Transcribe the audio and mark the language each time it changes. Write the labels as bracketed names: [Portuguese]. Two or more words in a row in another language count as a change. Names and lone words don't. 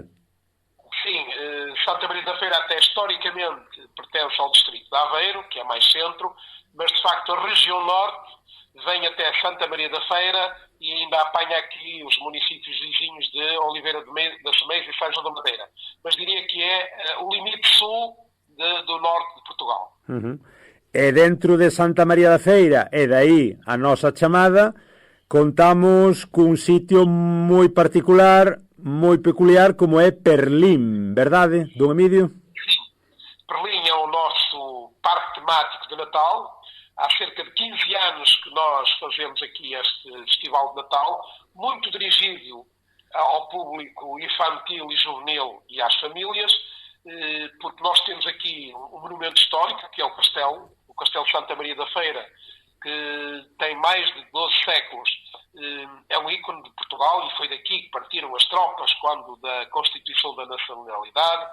[Portuguese] Sim, Santa Maria da Feira até historicamente pertence ao distrito de Aveiro, que é mais centro, mas de facto a região norte vem até Santa Maria da Feira e ainda apanha aqui os municípios vizinhos de Oliveira das Meias e São João da Madeira. Mas diria que é o limite sul do norte de Portugal. [Galician] E dentro de Santa María da Feira, e daí a nosa chamada, contamos cun sitio moi particular, moi peculiar, como é Perlín, verdade, don Emílio? [Portuguese] Sim, Perlín é o nosso parque temático de Natal. Há cerca de 15 anos que nós fazemos aqui este Festival de Natal, muito dirigido ao público infantil e juvenil e às famílias, porque nós temos aqui um monumento histórico, que é o Castelo de Santa Maria da Feira, que tem mais de 12 séculos, é um ícone de Portugal e foi daqui que partiram as tropas quando da Constituição da Nacionalidade.